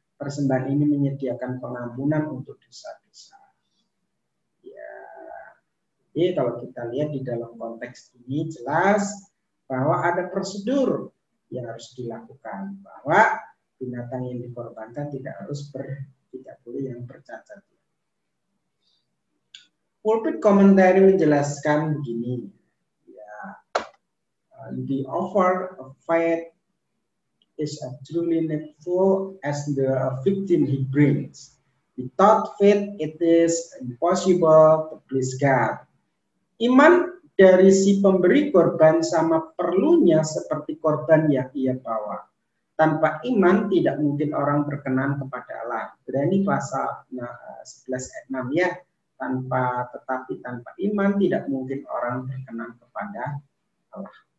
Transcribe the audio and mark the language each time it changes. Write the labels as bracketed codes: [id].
[id] Persembahan ini menyediakan pengampunan untuk dosa-dosa. Ya. Jadi kalau kita lihat di dalam konteks ini jelas bahwa ada prosedur yang harus dilakukan, bahwa binatang yang dikorbankan tidak boleh yang bercacat. Pulpit Commentary menjelaskan begini, ya, [en] the offer of faith is as truly needful as the victim he brings. Without faith, it is impossible to please God. [id] Iman dari si pemberi korban sama perlunya seperti korban yang ia bawa. Tanpa iman tidak mungkin orang berkenan kepada Allah. Berani pasal 11 ayat 6 ya. Tetapi tanpa iman tidak mungkin orang berkenan kepada Allah.